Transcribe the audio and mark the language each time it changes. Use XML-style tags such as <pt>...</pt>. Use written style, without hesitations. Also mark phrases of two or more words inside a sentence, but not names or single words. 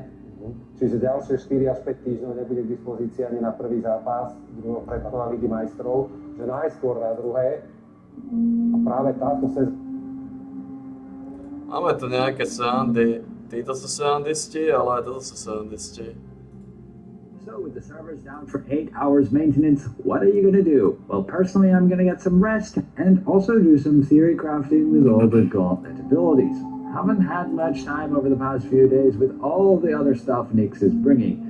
<sk>Čiže ďalšie 4 až 5 týždňov nebude k dispozícii ani na prvý zápas druhého predkola Ligy majstrov, že najskôr na druhé. A práve táto sezóna Máme tu nejaké srandy. Títo sú srandisti, ale aj toto sú srandisti.</sk> <en>So with the servers down for 8 hours maintenance, what are you going to do? Well, personally, I'm going to get some rest and also do some theory crafting with all the gauntlet abilities. Haven't had much time over the past few days with all the other stuff Nyx is bringing.</en>